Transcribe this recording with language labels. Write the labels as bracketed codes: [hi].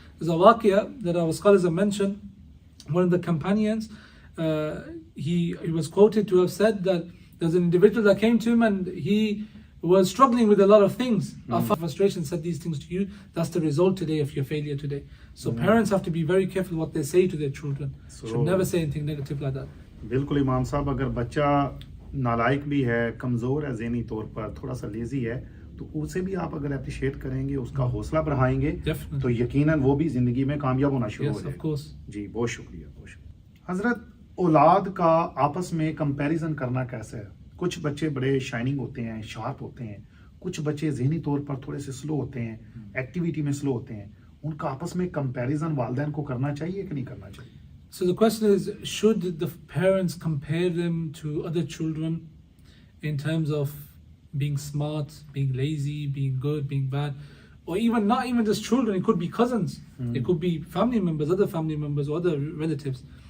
[en] There's a waqia that our scholars have mentioned. One of the companions, he was quoted to have said that there's an individual that came to him and he was struggling with a lot of things. Of frustration said these things to you. That's the result today of your failure today. So parents have to be very careful what they say to their children. Should never say anything negative like that. [ur] بالکل امام صاحب, اگر بچہ نالائق بھی ہے, کمزور ہے ذہنی طور پر, تھوڑا سا لیزی ہے, تو اسے بھی آپ اگر اپریشیٹ کریں گے, اس کا حوصلہ بڑھائیں گے, تو یقیناً وہ بھی زندگی میں کامیاب ہونا شروع ہو جائے گا. جی بہت شکریہ, بہت شکریہ. حضرت, اولاد کا آپس میں کمپیریزن کرنا کیسے ہے؟ کچھ بچے بڑے شائننگ ہوتے ہیں, شارپ ہوتے ہیں, کچھ بچے ذہنی طور پر تھوڑے سے سلو ہوتے ہیں, ایکٹیویٹی میں سلو ہوتے ہیں. ان کا آپس میں کمپیریزن والدین کو کرنا چاہیے کہ نہیں کرنا چاہیے؟ [en] So the question is, should the parents compare them to other children in terms of being smart, being lazy, being good, being bad, or even not even just children, it could be cousins, it could be family members, other family members or other relatives.